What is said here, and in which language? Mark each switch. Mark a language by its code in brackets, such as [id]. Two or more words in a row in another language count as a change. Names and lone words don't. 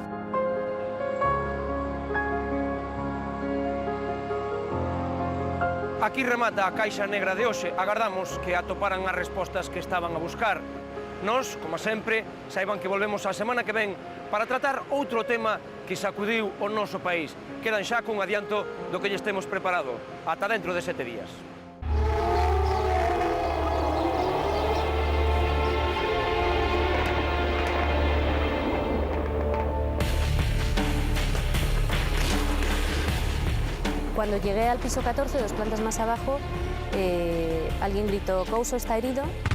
[gl] Aquí remata a Caixa Negra de hoxe. Agardamos que atoparan as respostas que estaban a buscar. Nós, como sempre, saiban que volvemos a semana que ven para tratar outro tema que sacudiu o noso país. Quedan xa cun adianto do que lle temos preparado. Ata dentro de 7 días. [es] Cuando llegué al piso 14, 2 plantas más abajo, alguien gritó, Couso está herido.